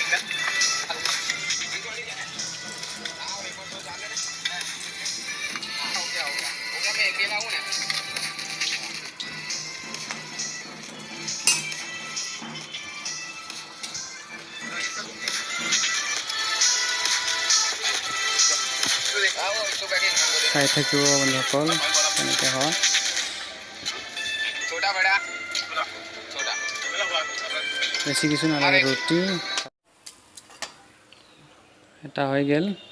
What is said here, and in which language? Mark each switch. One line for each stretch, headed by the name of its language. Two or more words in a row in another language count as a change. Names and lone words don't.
Hindi: हो गया मैं अकेला हूँ ना।
Assamese: চাই থাকিব বন্ধুসকল কেনেকৈ হয়।
Hindi: छोटा बड़ा छोटा
Assamese: বেছি কিছু নালাগে, ৰুটি এটা হৈ গ'ল।